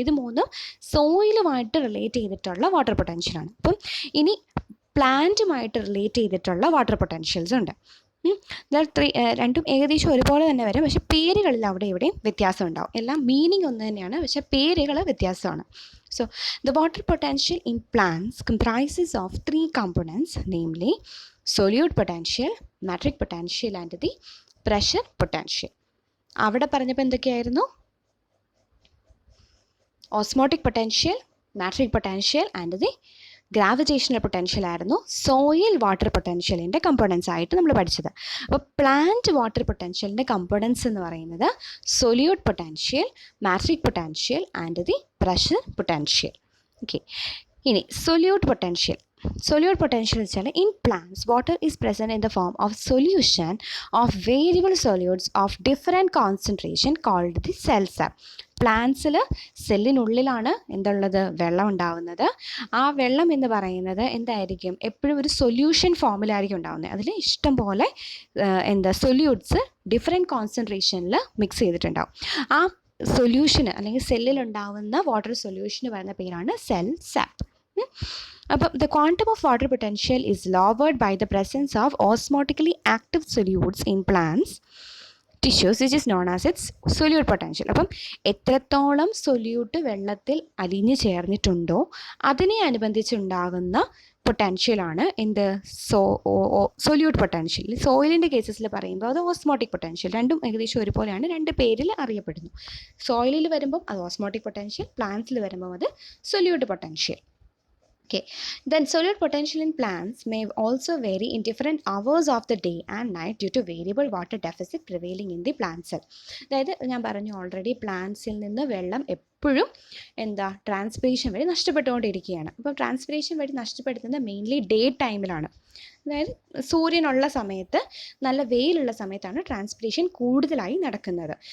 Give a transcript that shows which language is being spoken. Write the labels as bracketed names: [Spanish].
[Malayalam] ഇത് മൂന്നും സോയിലുമായിട്ട് റിലേറ്റ് ചെയ്തിട്ടുള്ള വാട്ടർ പൊട്ടൻഷ്യലാണ്. അപ്പം ഇനി പ്ലാന്റുമായിട്ട് റിലേറ്റ് ചെയ്തിട്ടുള്ള വാട്ടർ പൊട്ടൻഷ്യൽസ് ഉണ്ട്. രണ്ടും ഏകദേശം ഒരുപോലെ തന്നെ വരും, പക്ഷേ പേരുകളിൽ അവിടെ ഇവിടെയും വ്യത്യാസം ഉണ്ടാവും. എല്ലാം മീനിങ് ഒന്ന് തന്നെയാണ്, പക്ഷേ പേരുകൾ വ്യത്യാസമാണ്. [English] So the water potential in plants comprises of 3 components, namely solute potential, matrix potential and the pressure potential. [Malayalam] അവിടെ പറഞ്ഞപ്പോൾ എന്തൊക്കെയായിരുന്നു? Osmotic potential, matric potential and the gravitational potential ആയിരുന്നു സോയിൽ വാട്ടർ പൊട്ടൻഷ്യലിൻ്റെ കമ്പോണൻസ് ആയിട്ട് നമ്മൾ പഠിച്ചത്. അപ്പോൾ പ്ലാന്റ് വാട്ടർ പൊട്ടൻഷ്യലിൻ്റെ കമ്പോണൻസ് എന്ന് പറയുന്നത് solute potential, matric potential and the pressure potential. Okay, ഇനി സൊല്യൂട്ട് പൊട്ടൻഷ്യൽ. [English] Solute potential [Malayalam] വെച്ചാൽ [English] in plants water is present in the form of solution of variable solutes of different concentration called the cell sap. [Malayalam] പ്ലാന്റ്സിൽ സെല്ലിനുള്ളിലാണ് എന്തുള്ളത്? വെള്ളം ഉണ്ടാവുന്നത്. ആ വെള്ളം എന്ന് പറയുന്നത് എന്തായിരിക്കും? എപ്പോഴും ഒരു സൊല്യൂഷൻ ഫോമിലായിരിക്കും ഉണ്ടാവുന്നത്. അതിൽ ഇഷ്ടം പോലെ സൊല്യൂട്ട്സ് ഡിഫറെൻറ്റ് കോൺസെൻട്രേഷനിൽ മിക്സ് ചെയ്തിട്ടുണ്ടാവും. ആ സൊല്യൂഷന് അല്ലെങ്കിൽ സെല്ലിലുണ്ടാവുന്ന വാട്ടർ സൊല്യൂഷന് പറയുന്ന പേരാണ് സെൽ സാപ്പ്. [English] അപ്പം the quantum of water potential is lowered by the presence of osmotically active solutes in plants tissues which is known as its solute potential. [Malayalam] അപ്പം എത്രത്തോളം സൊല്യൂട്ട് വെള്ളത്തിൽ അലിഞ്ഞു ചേർന്നിട്ടുണ്ടോ അതിനെ അനുബന്ധിച്ചുണ്ടാകുന്ന പൊട്ടൻഷ്യലാണ് എന്ത് സൊല്യൂട്ട് പൊട്ടൻഷ്യൽ. സോയിലിൻ്റെ കേസസിൽ പറയുമ്പോൾ അത് ഓസ്മോട്ടിക് പൊട്ടൻഷ്യൽ. രണ്ടും ഏകദേശം ഒരുപോലെയാണ്, രണ്ട് പേരിൽ അറിയപ്പെടുന്നു. സോയിലിൽ വരുമ്പം അത് ഓസ്മോട്ടിക് പൊട്ടൻഷ്യൽ, പ്ലാന്റ്സിൽ വരുമ്പോൾ അത് solute potential. [English] Okay, then solute potential in plants may also vary in different hours of the day and night due to variable water deficit prevailing in the plant cell. [Malayalam] അതായത് ഞാൻ പറഞ്ഞു already പ്ലാന്റ്സിൽ നിന്ന് വെള്ളം എപ്പോഴും transpiration വഴി നഷ്ടപ്പെട്ടുകൊണ്ടിരിക്കുകയാണ്. അപ്പോൾ transpiration വഴി നഷ്ടപ്പെടുത്തുന്നത് mainly day ടൈമിലാണ്. അതായത് സൂര്യനുള്ള സമയത്ത്, നല്ല വെയിലുള്ള സമയത്താണ് ട്രാൻസ്പിറേഷൻ കൂടുതലായി നടക്കുന്നത്.